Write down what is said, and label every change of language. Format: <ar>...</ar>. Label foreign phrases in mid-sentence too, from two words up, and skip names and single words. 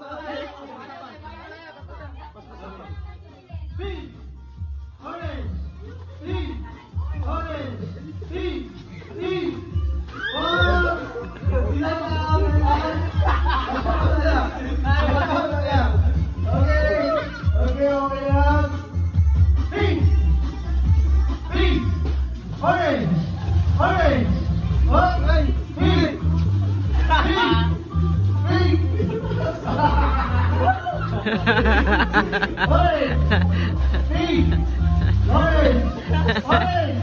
<en>Pink. Orange. Pink. Orange. Pink. Pink.</en> <tl>Oh! Ilan na okay. Okay, okay lang.</tl> <en>Pink. Pink. Orange. Orange. Okay. Pink. Pink. Pink. Orange. Pink. Orange. Orange.</en>